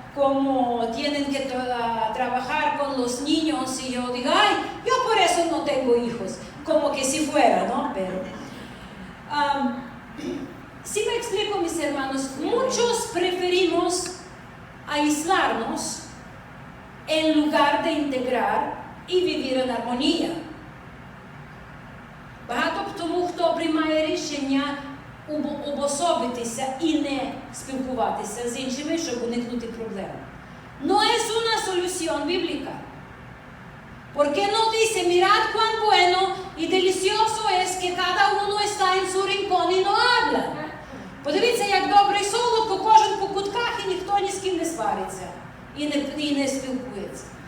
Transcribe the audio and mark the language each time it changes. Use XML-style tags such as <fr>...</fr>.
<es>como tienen que trabajar con los niños y yo digo, ay, yo por eso no tengo hijos, como que si fuera, ¿no? Pero, si me explico, mis hermanos, muchos preferimos aislarnos en lugar de integrar y vivir en armonía.</es> <uk>Багато тому, хто приймає рішення обособитися і не спілкуватися з іншими, щоб уникнути проблем.</uk> <es>No es una solución bíblica. Porque no dice, mirad cuán bueno y delicioso es que cada uno está en su rincón y no habla.</es> <uk>Подивіться, як добре і солодко, кожен по кутках і ніхто ні з ким не свариться і не спілкується.</uk>